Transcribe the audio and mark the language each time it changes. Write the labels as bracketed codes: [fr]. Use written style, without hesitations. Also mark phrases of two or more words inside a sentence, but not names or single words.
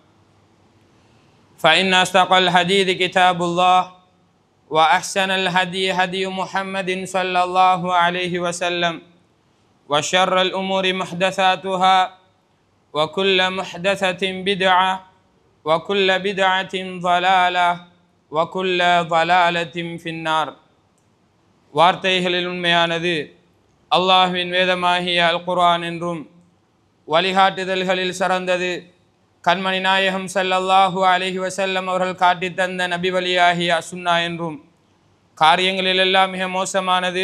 [ar] فإن أصدق الحديث كتاب الله وأحسن الهدي هدي محمد صلى الله عليه وسلم وشر الأمور محدثاتها وكل محدثة بدعة وكل بدعة ضلالة وكل ضلالة في النار [ta] வார்த்தைகளில் உண்மையானது அல்லாஹ்வின் வேதமாகிய அல் குர்ஆன் என்றும் வழிகாட்டுதல்களில் சிறந்தது கண்மணி நாயகம் ஸல்லல்லாஹு [ar] عليه وسلم [ta] அவர்கள் காட்டித் தந்த நபி வழியாகிய சுன்னா என்றும் காரியங்களிலெல்லாம் மிக மோசமானது